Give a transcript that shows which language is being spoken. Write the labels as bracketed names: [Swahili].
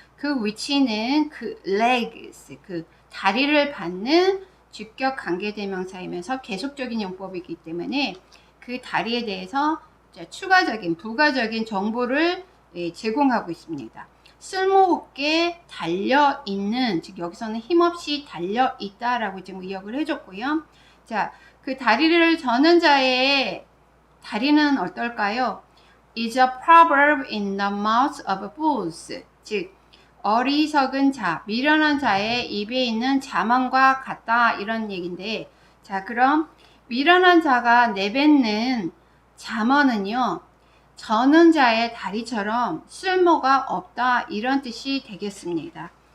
[Korean] 그 위치는 그 legs, 그 다리를 받는 주격 관계대명사이면서 계속적인 용법이기 때문에 그 다리에 대해서 추가적인 부가적인 정보를 제공하고 있습니다. 쓸모없게 달려있는, 즉 여기서는 힘없이 달려있다라고 지금 의역을 해줬고요. 자, 그 다리를 저는 자의 다리는 어떨까요? [English] is a proverb in the mouth of fools. [Korean] 즉 어리석은 자, 미련한 자의 입에 있는 자만과 같다, 이런 얘기인데, 자, 그럼 미련한 자가 내뱉는 잠언은요, 저는 자의 다리처럼 쓸모가 없다, 이런 뜻이 되겠습니다.